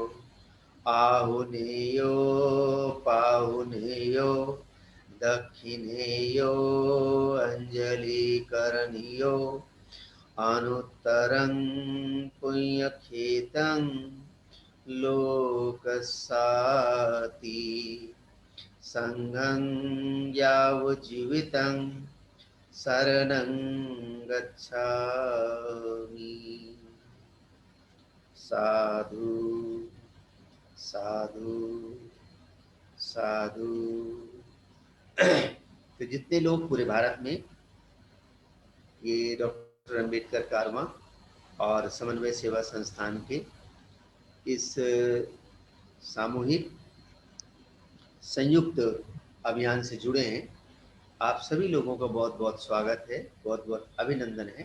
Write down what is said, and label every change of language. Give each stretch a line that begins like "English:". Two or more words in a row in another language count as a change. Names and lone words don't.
Pali: आहुनेयो पाहुनेयो दक्षिणेयो अंजलिकरणीयो अनुत्तरं पुण्यखेतं लोकसाति संघं यावज्जीवितं शरणं गच्छामि। साधु साधु साधु।
Hindi: तो जितने लोग पूरे भारत में ये डॉक्टर अम्बेडकर कारवां और समन्वय सेवा संस्थान के इस सामूहिक संयुक्त अभियान से जुड़े हैं, आप सभी लोगों का बहुत बहुत स्वागत है, बहुत बहुत अभिनंदन है।